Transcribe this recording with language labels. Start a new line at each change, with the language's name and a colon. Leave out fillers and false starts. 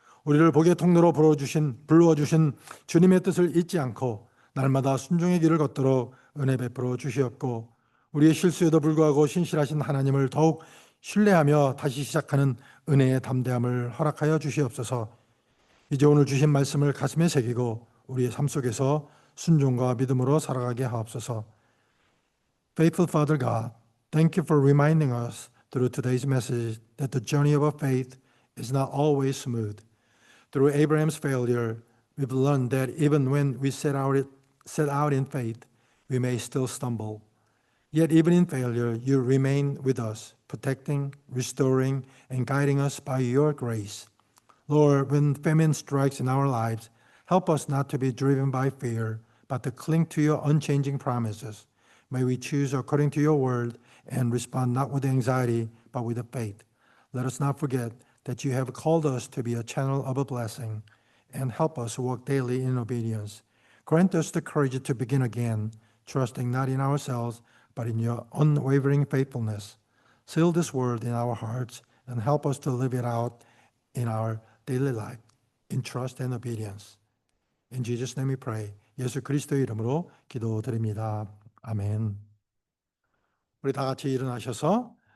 Korean: 우리를 복의 통로로 불러주신 주님의 뜻을 잊지 않고 날마다 순종의 길을 걷도록 은혜 베풀어 주시옵고, 우리의 실수에도 불구하고 신실하신 하나님을 더욱 신뢰하며 다시 시작하는 은혜의 담대함을 허락하여 주시옵소서. 이제 오늘 주신 말씀을 가슴에 새기고 우리의 삶 속에서 순종과 믿음으로 살아가게 하옵소서.
English: Faithful Father God, thank you for reminding us through today's message that the journey of our faith is not always smooth. Through Abraham's failure, we've learned that even when we set out in faith, we may still stumble. Yet even in failure, you remain with us, protecting, restoring, and guiding us by your grace. Lord, when famine strikes in our lives, help us not to be driven by fear, but to cling to your unchanging promises. May we choose according to your word and respond not with anxiety, but with faith. Let us not forget that you have called us to be a channel of a blessing, and help us walk daily in obedience. Grant us the courage to begin again, trusting not in ourselves, but in your unwavering faithfulness. Seal this word in our hearts and help us to live it out in our daily life, in trust and obedience. In Jesus' name we pray.
Korean: 예수 그리스도의 이름으로 기도드립니다. 아멘. 우리 다 같이 일어나셔서